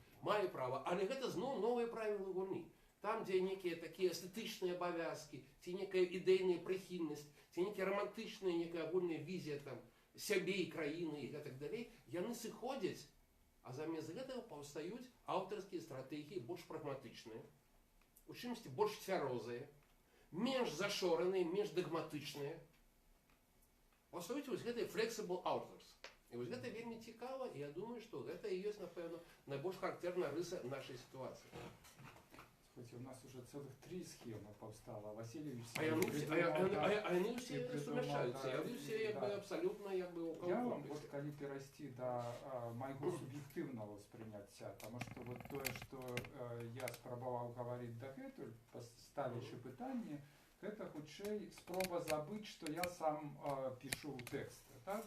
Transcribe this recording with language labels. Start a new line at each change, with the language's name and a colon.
Belarusian: Мае права, але гэта зноў новыя правілы гульні. Там, дзе некія такія эстэтычныя абавязкі, ці некая ідэйная прыхільнасць, ці некая рамантычная, некая агульная візія там сябе і краіны і гэтак далей, яны сыходзяць, а замест гэтага паўстаюць аўтарскія стратэгіі больш прагматычныя, у чымсьці больш цвярозыя, менш зашораныя, менш дагматычныя. Паўстаюць вось гэтыя
English: flexible authors.
Belarusian: І вось гэта вельмі цікава, і я думаю, што гэта і ёсць, напэўна, найбольш характэрная рыса нашай сітуацыі.
Russian: Хоть у нас уже целых 3 схемы повстало. Васильевич
Belarusian: яны все сумяшаюцца, яны все абсолютно я вам вот калі перайсці да майго суб'ектыўнага ўспрыняцця, таму што вот тое, што я спрабаваў гаварыць дагэтуль, ставячы пытанне, гэта хутчэй спроба забыць, што я сам пішу тэксты, да?